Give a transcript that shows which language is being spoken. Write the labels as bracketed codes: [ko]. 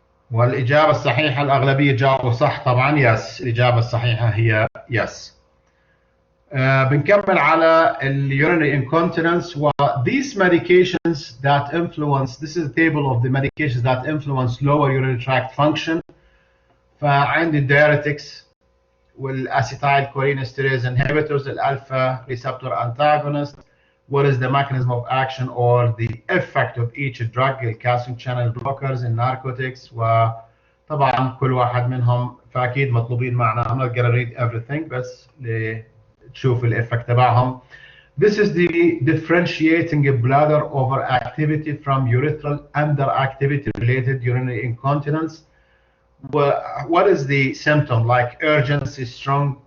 [ar] والإجابة الصحيحة الأغلبية جاوبوا صح طبعا. يس، الإجابة الصحيحة هي يس. [en] بنكمل على urinary incontinence. و these medications that influence, this is a table of the medications that influence lower urinary tract function. فعندي diuretics والacetylcholine cholinesterase inhibitors, الالفا receptor antagonist. What is the mechanism of action or the effect of each drug? الكالسيوم channel blockers, الناركوتكس. [ar] وطبعا كل واحد منهم فاكيد مطلوبين معنا. [en] I'm not gonna read everything بس تشوف الإفكت تبعهم. This is the differentiating bladder overactivity from urethral underactivity related urinary incontinence. What is the symptom? Like urgency, strong